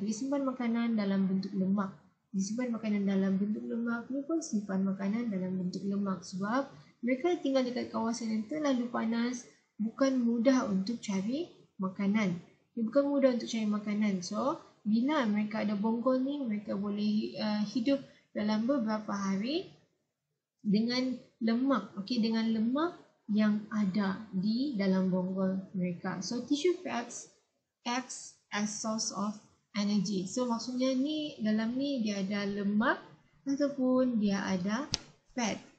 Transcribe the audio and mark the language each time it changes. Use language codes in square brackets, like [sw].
[ms] Dia simpan makanan dalam bentuk lemak. Disimpan makanan dalam bentuk lemak ni pun simpan makanan dalam bentuk lemak sebab mereka tinggal dekat kawasan yang terlalu panas, bukan mudah untuk cari makanan. Bukan mudah untuk cari makanan. So, bila mereka ada bonggol ni, mereka boleh hidup dalam beberapa hari dengan lemak. Okey, dengan lemak yang ada di dalam bonggol mereka. [en] So, tissue fats acts as source of energy. [ms] So maksudnya ni dalam ni dia ada lemak ataupun dia ada fat.